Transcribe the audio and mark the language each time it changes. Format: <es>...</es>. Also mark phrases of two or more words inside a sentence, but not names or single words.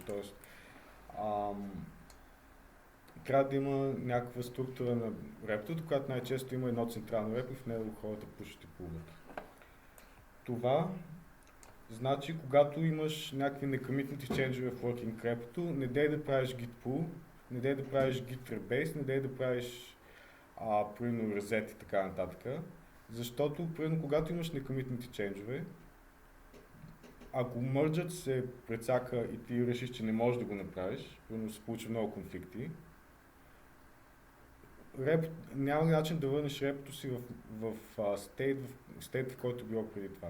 <bg>Тоест, трябва да има някаква структура на рептата, която най-често има едно централно репо и в него хората пушат и пулват. Това значи, когато имаш някакви некомитнати ченджове в working репото, не дей да правиш</bg> <en>git pull,</en> <bg>не дей да правиш</bg> <en>git rebase,</en> <bg>не дей да правиш примерно reset и така нататък. Защото, примерно, когато имаш некомитнати ченджове, ако мърджът се прецака и ти решиш, че не можеш да го направиш, примерно се получи много конфликти, няма начин да върнеш репото си в стейт, в който било преди това.</bg>